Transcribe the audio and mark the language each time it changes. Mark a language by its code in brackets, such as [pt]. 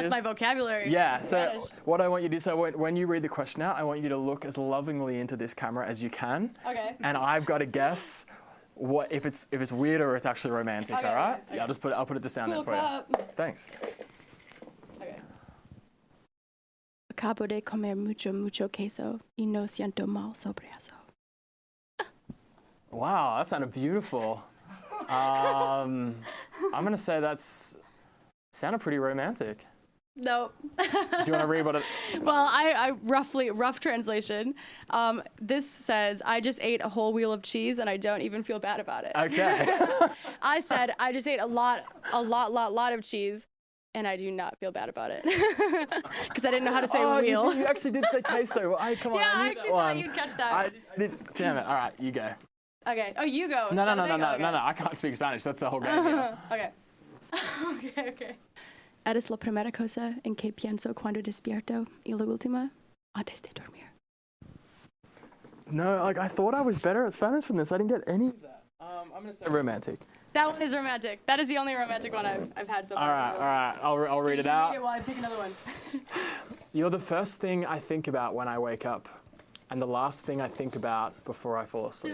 [en] test my vocabulary. Yeah, so what I want you to do, so when you read the question out, I want you to look as lovingly into this camera as you can. Okay. And I've got to guess if it's weird or it's actually romantic, all right? Okay. Yeah, I'll put it to sound there for you. Thanks. Okay. [es] Acabo de comer mucho queso y no siento mal sobre eso. [en] Wow, that sounded beautiful. I'm going to say sounded pretty romantic. No. Do you want to read what it... Well, I rough translation. This says, I just ate a whole wheel of cheese and I don't even feel bad about it. Okay. I said, I just ate a lot of cheese and I do not feel bad about it. Because I didn't know how to say wheel. You actually did say queso. Come on, yeah, I actually thought you'd catch that. I did. Damn it. All right, you go. Okay. Oh, you go. No. I can't speak Spanish. That's the whole game here. Okay. Okay. [es] Eres la primera cosa en que pienso cuando despierto y la última antes de dormir. [en] No, I thought I was better at Spanish than this. I didn't get any of that. I'm going to say romantic. That one is romantic. That is the only romantic one I've had so far. All right. I'll read it out. Read it while I pick another one. You're the first thing I think about when I wake up, and the last thing I think about before I fall asleep.